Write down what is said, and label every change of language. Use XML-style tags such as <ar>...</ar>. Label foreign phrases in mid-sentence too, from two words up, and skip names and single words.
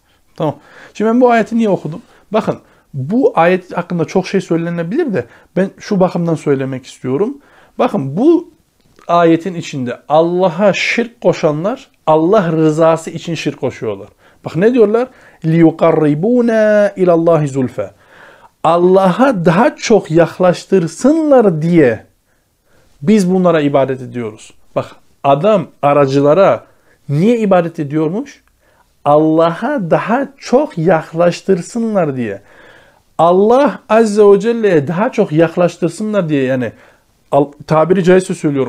<tr>Tamam. Şimdi ben bu ayeti niye okudum? Bakın bu ayet hakkında çok şey söylenebilir de ben şu bakımdan söylemek istiyorum. Bakın bu ayetin içinde Allah'a şirk koşanlar Allah rızası için şirk koşuyorlar. Bak ne diyorlar?</tr> <ar>لِيُقَرِّبُونَ اِلَى اللّٰهِ زُلْفَى.</ar> <tr>Allah'a daha çok yaklaştırsınlar diye biz bunlara ibadet ediyoruz. Bak adam aracılara niye ibadet ediyormuş? Allah'a daha çok yaklaştırsınlar diye. Allah</tr> <ar>عز وجل'ye</ar> <tr>daha çok yaklaştırsınlar diye, yani tabiri caizse söylüyorum.</tr>